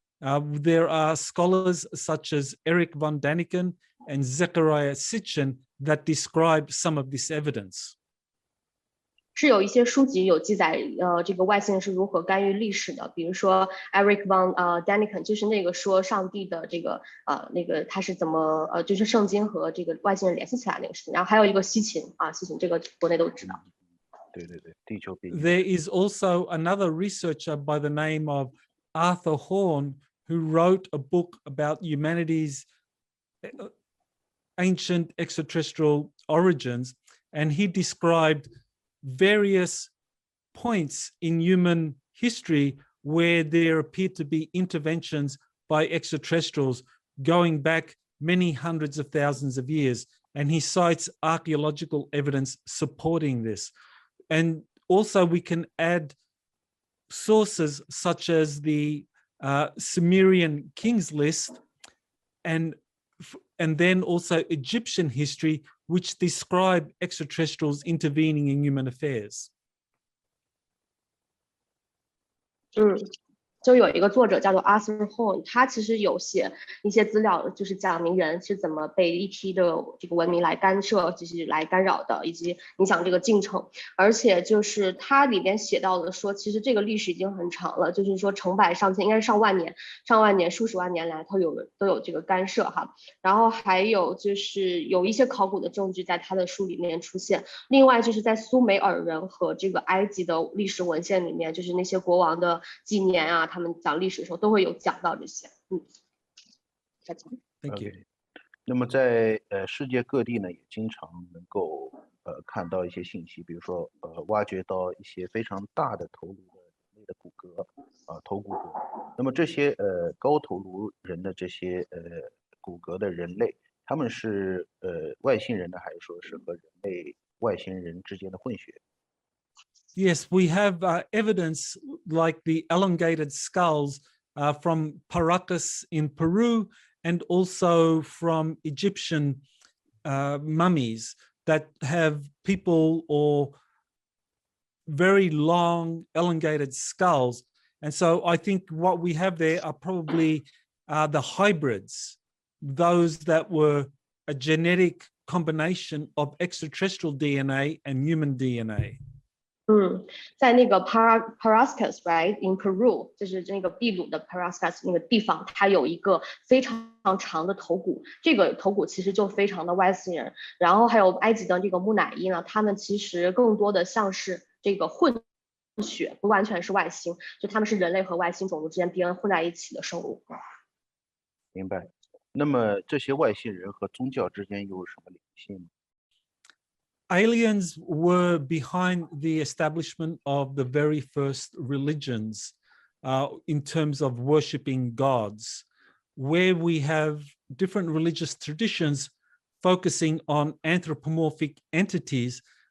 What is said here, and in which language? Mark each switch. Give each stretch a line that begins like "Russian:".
English: There are scholars such as Eric von Daniken and Zechariah Sitchin that describe some of this evidence.
Chinese: 是有一些书籍有记载，这个外星人是如何干预历史的，比如说 Eric von Daniken， 就是那个说上帝的这个那个他是怎么就是圣经和这个外星人联系起来那个事情，然后还有一个西秦西秦这个国内都知道。对对对，地球变异。
English: There is also another researcher by the name of Arthur Horn who wrote a book about humanity's ancient extraterrestrial origins, and he described various points in human history where there appeared to be interventions by extraterrestrials going back many hundreds of thousands of years. And he cites archaeological evidence supporting this. And also we can add sources such as the Sumerian Kings List and then also Egyptian history, which describe extraterrestrials intervening in human affairs.
Chinese: 就有一个作者叫做 Arthur Horn， 他其实有写一些资料，就是讲明人是怎么被ET的这个文明来干涉，就是来干扰的，以及影响这个进程。而且就是他里边写到的说，其实这个历史已经很长了，就是说成百上千，应该是上万年、数十万年来，都有这个干涉哈。然后还有就是有一些考古的证据在他的书里面出现。另外就是在苏美尔人和这个埃及的历史文献里面，就是那些国王的纪年啊。他们讲历史的时候都会有讲到这些。
English: Thank you.
Chinese: 那么在世界各地呢，也经常能够看到一些信息，比如说挖掘到一些非常大的头颅的人类的骨骼头骨骼。那么这些高头颅人的这些骨骼的人类，他们是外星人呢，还是说是和人类外星人之间的混血？
English: Yes, we have evidence like the elongated skulls from Paracas in Peru and also from Egyptian mummies that have people or very long elongated skulls. And so I think what we have there are probably the hybrids, those that were a genetic combination of extraterrestrial DNA and human DNA.
Chinese: 在那个 Paracas right in Peru， 就是那个秘鲁的 Paracas 那个地方，它有一个非常长的头骨，这个头骨其实就非常的外星人。然后还有埃及的这个木乃伊呢，他们其实更多的像是这个混血，不完全是外星，就他们是人类和外星种族之间 DNA 混在一起的生物。明白。那么这些外星人和宗教之间又有什么联系呢？
English: Aliens were behind the establishment of the very first religions in terms of worshipping gods, where we have different religious traditions focusing on anthropomorphic entities.